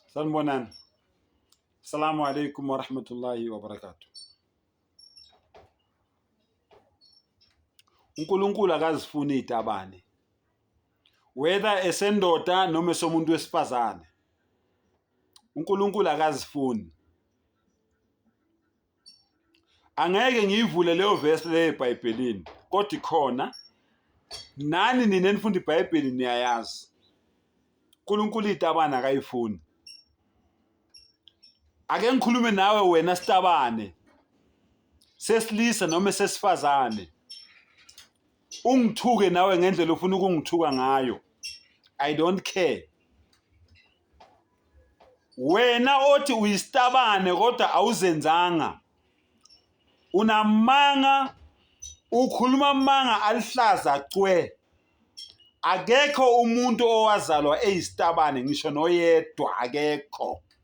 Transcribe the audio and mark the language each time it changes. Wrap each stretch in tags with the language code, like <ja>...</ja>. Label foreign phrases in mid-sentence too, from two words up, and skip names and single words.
<zu>Sanibonani.</zu> <ar>السلام عليكم ورحمة الله وبركاته.</ar> <zu>uNkulunkulu akazifuni itabane, whether esendoda noma esomuntu wesifazane. uNkulunkulu akazifuni. Angeke ngiyivule leyo verse le eBhayibhelini, kodwa ikhona. Nani nina enifunda iBhayibheli niyayazi. uNkulunkulu itabane akayifuni. Ake ngikhulume nawe wena sitabane, sesilisa noma sesifazane. Ungithuke nawe ngendlela ofuna ukungithuka ngayo.</zu> <en>I don't care.</en> <zu>Wena othi uyisitabane kodwa awuzenzanga. Unamanga, ukhuluma amanga alihlaza cwe. Akekho umuntu owazalwa eyisitabane, ngisho noyedwa akekho.</zu>